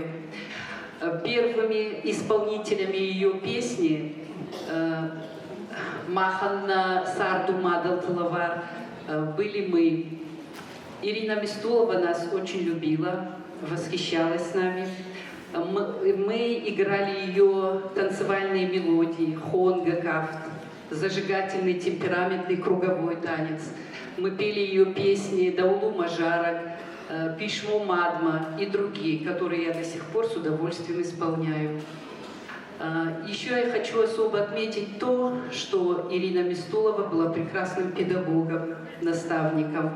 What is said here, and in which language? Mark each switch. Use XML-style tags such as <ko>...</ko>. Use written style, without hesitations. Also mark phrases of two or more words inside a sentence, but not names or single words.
<ru>Первыми исполнителями ее песни «Маханна Сарду Мадалтылавар» были мы. Ирина Мистулова нас очень любила, восхищалась нами. Мы играли ее танцевальные мелодии, хонга, кафт, зажигательный темпераментный круговой танец. Мы пели ее песни «Даулу Мажарак», «Пишмо Мадма» и другие, которые я до сих пор с удовольствием исполняю. Еще я хочу особо отметить то, что Ирина Мистулова была прекрасным педагогом, наставником.</ru>